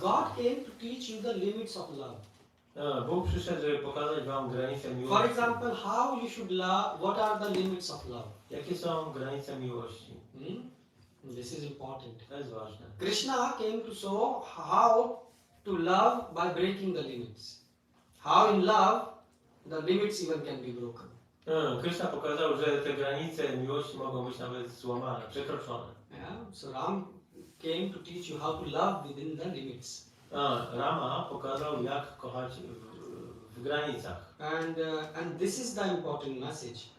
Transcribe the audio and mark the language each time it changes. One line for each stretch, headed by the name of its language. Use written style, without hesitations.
English: God came to teach you the limits of love.
Polish: Bóg przyszedł, żeby pokazać wam granice
English: For
Polish: miłości.
English: example, how you should love, what are the limits of love?
Polish: Jakie są granice miłości?
English: This is important.
Polish: To jest ważne.
English: Krishna came to show how to love by breaking the limits. How in love the limits even can be broken.
Polish: Krishna pokazał, że te granice miłości mogą być nawet złamane, przekroczone.
English: Yeah? So Ram came to teach you how to love within the limits.
Polish: Rama pokazał, jak kochać w granicach.
English: And this is the important message.